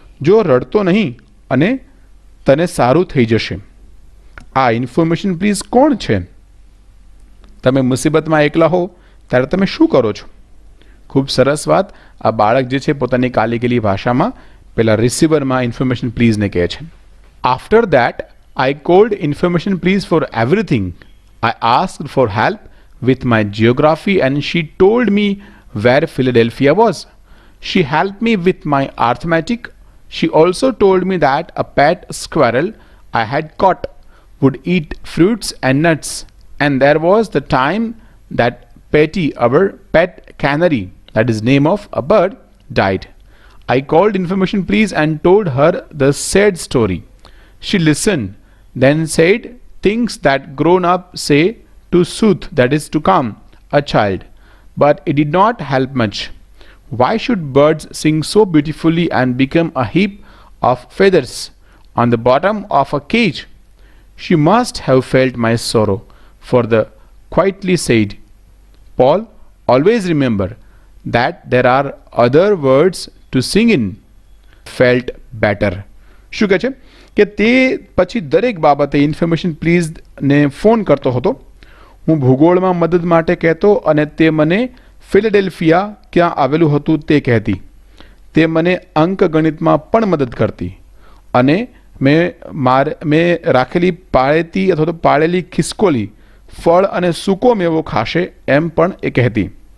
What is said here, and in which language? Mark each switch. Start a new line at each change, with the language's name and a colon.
Gujarati: જો રડતો નહીં અને તને સારું થઈ જશે. આ ઇન્ફોર્મેશન પ્લીઝ કોણ છે? તમે મુસીબતમાં એકલા હો ત્યારે તમે શું કરો છો? ખૂબ સરસ વાત. આ બાળક જે છે પોતાની કાલી ગેલી ભાષામાં પેલા રિસીવરમાં ઇન્ફોર્મેશન પ્લીઝને કહે છે.
English: After that I called information please for everything. I asked for help with my geography and she told me where Philadelphia was. She helped me with my arithmetic. She also told me that a pet squirrel I had caught would eat fruits and nuts. And there was the time that Petty, our pet canary, that is name of a bird, died. I called information please and told her the sad story. She listened, then said things that grown up say to soothe, that is to calm, a child. But it did not help much. Why should birds sing so beautifully and become a heap of feathers on the bottom of a cage? She must have felt my sorrow, for the quietly said, Paul, always remember that there are other words to sing in. Felt better.
Gujarati: શું કહે છે કે તે પછી દરેક બાબતે information પ્લીઝને phone કરતો હતો. હું ભૂગોળમાં મદદ માટે કહેતો અને તે મને ફિલેડેલ્ફિયા ક્યાં આવેલું હતું તે કહેતી. તે મને અંકગણિતમાં પણ મદદ કરતી અને મેં રાખેલી પાળેતી અથવા તો પાળેલી ખિસકોલી ફળ અને સૂકો મેવો ખાશે એમ પણ એ કહેતી.